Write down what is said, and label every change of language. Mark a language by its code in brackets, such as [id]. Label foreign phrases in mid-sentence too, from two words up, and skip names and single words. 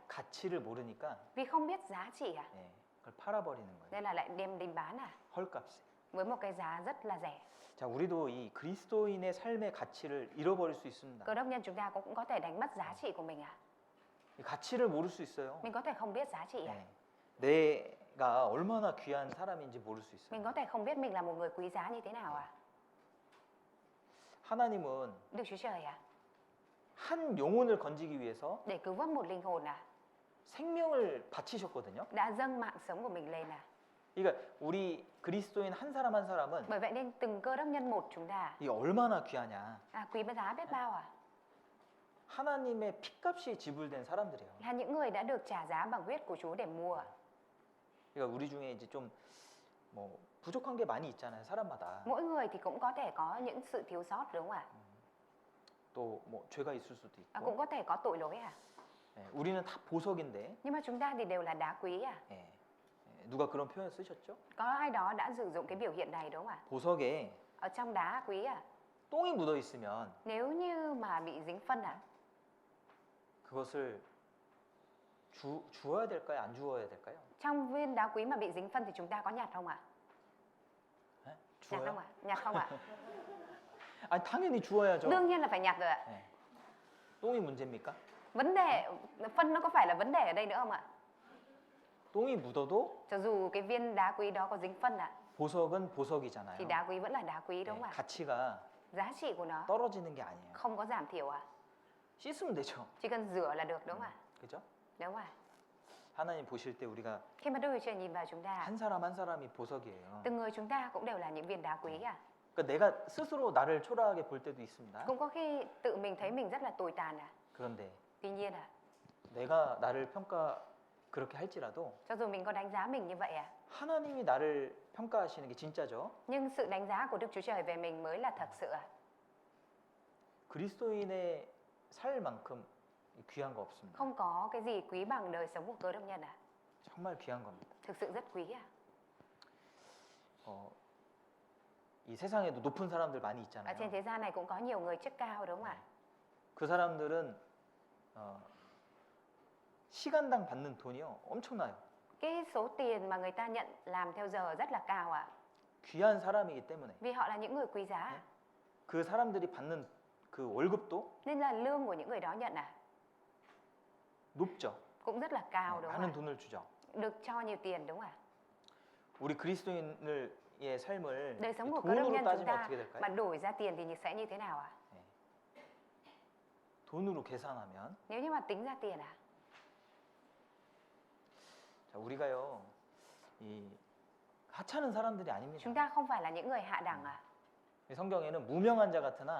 [ko] 가치를 모르니까 [vi] Vì không biết giá trị ạ. [ko] 예, 그걸 팔아버리는 거예요. [vi] Nên là lại đem đi bán à. [ko] 헐값에. [vi] Với một cái giá rất là rẻ. [ko] 자, 우리도 이 그리스도인의 삶의 가치를 잃어버릴 수 있습니다. [vi] Cơ đốc nhân chúng ta cũng có thể đánh mất giá trị của mình à. [ko] 이 가치를 모를 수 있어요. [vi] Mình có thể không biết giá trị à. [ko] 네. 내가 얼마나 귀한 사람인지 모를 수 있어요. [vi] Mình có thể không biết mình là một người quý giá như thế nào à. [ko] 하나님은 [vi] Đức Chúa Trời à. [ko] 한 영혼을 건지기 위해서 [vi] Để cứu vớt một linh hồn à. [ko] 생명을 바치셨거든요. [vi] Đã dâng mạng sống của mình lên à. [ko] 그러니까 우리 그리스도인 한 사람 한 사람은 [vi] Bởi vậy nên từng cơ đốc nhân một chúng ta [ko] 이 얼마나 귀하냐. [vi] quý giá biết bao à. [ko] 하나님의 피값이 지불된 사람들이에요. [vi] Là những người đã được trả giá bằng huyết của Chúa để mua. [ko] 그러니까 우리 중에 이제 좀 뭐 부족한 게 많이 있잖아요, 사람마다. [vi] Mỗi người thì cũng có thể có những sự thiếu sót đúng không ạ? [ko] 또 뭐 죄가 있을 수도 있고. [vi] Cũng có thể có tội lỗi à. [ko] 예, 우리는 다 보석인데. [vi] Nhưng mà chúng ta thì đều là đá quý à. [ko] 예, 누가 그런 표현 쓰셨죠? [vi] Có ai đó đã sử dụng cái biểu hiện này đúng không ạ? [ko] 보석에 [vi] Ở trong đá quý à. [ko] 똥이 묻어 있으면 [vi] Nếu như mà bị dính phân à. [ko] 그것을 주어야 될까요? 안 주어야 될까요? [vi] Trong viên đá quý mà bị dính phân thì chúng ta có nhặt không ạ? [ko] 예? [vi] Nhặt [ko] 주어요? [vi] không ạ? Nhặt không ạ? [ko] 아니 당연히 주어야죠. [vi] Đương nhiên là phải nhặt rồi ạ. [ko] 예. 똥이 문제입니까? [vi] Vấn đề phân nó có phải là vấn đề ở đây nữa không ạ? [ko] 똥이 묻어도 [vi] Cho dù cái viên đá quý đó có dính phân ạ, [ko] 보석은 보석이잖아요. [vi] thì đá quý vẫn là đá quý đúng [ko] 예, [vi] không ạ? [ko] 가치가 [vi] Giá trị của nó [ko] 떨어지는 게 아니에요. [vi] không có giảm thiểu ạ. [ko] 씻으면 되죠. [vi] Chỉ cần rửa là được đúng không ạ? [ko] 그죠? [vi] Đúng rồi. [ko] 하나님 보실 때 우리가 [vi] Khi mà Đức Chúa Trời nhìn vào chúng ta, [ko] 한 사람 한 사람이 보석이에요. [vi] từng người chúng ta cũng đều là những viên đá quý ạ. [ko] 그러니까 내가 스스로 나를 초라하게 볼 때도 있습니다. [vi] Cũng có khi tự mình thấy mình rất là tồi tàn ạ. [ko] 그런데 [vi] Tuy nhiên ạ, [ko] 내가 나를 평가 그렇게 할지라도 [vi] cho dù mình có đánh giá mình như vậy ạ, [ko] 하나님이 나를 평가하시는 게 진짜죠. [vi] nhưng sự đánh giá của Đức Chúa Trời về mình mới là thật sự ạ. [ko] 그리스도인의 살만큼 귀한 거 없습니다. [vi] Không có cái gì quý bằng đời sống của cơ đốc nhân ạ. [ko] 정말 귀한 겁니다. [vi] Thực sự rất quý ạ. [ko] 이 세상에도 높은 사람들 많이 [vi] Ở [ko] 있잖아요. [vi] trên thế gian này cũng có nhiều người chức cao đúng không ạ? [ko] 그 사람들은 시간당 받는 돈이요 엄청나요. [vi] Cái số tiền mà người ta nhận làm theo giờ rất là cao ạ. [ko] 귀한 사람이기 때문에 [vi] Vì họ là những người quý giá. [ko] 네. 그 사람들이 받는 그 월급도 [vi] Nên là lương của những người đó nhận [ko] 높죠. [vi] cũng rất là cao đúng [ko] 많은 [vi] không ạ? [ko] 돈을 주죠. [vi] Được cho nhiều tiền đúng không ạ? [ko] 우리 그리스도인의 삶을 [vi] Đời sống của cơ đốc [ko] 돈으로 [vi] nhân chúng [ko] 따지면 [vi] ta [ko] 어떻게 될까요? [vi] mà đổi ra tiền thì sẽ như thế nào ạ? [ko] 돈으로 계산하면 [vi] Nếu như mà tính ra tiền à? [ko] 자, 우리가요 이 하찮은 사람들이 아닙니다. [vi] Chúng ta không phải là những người hạ đẳng à? [ko] 이 성경에는 무명한 자 같으나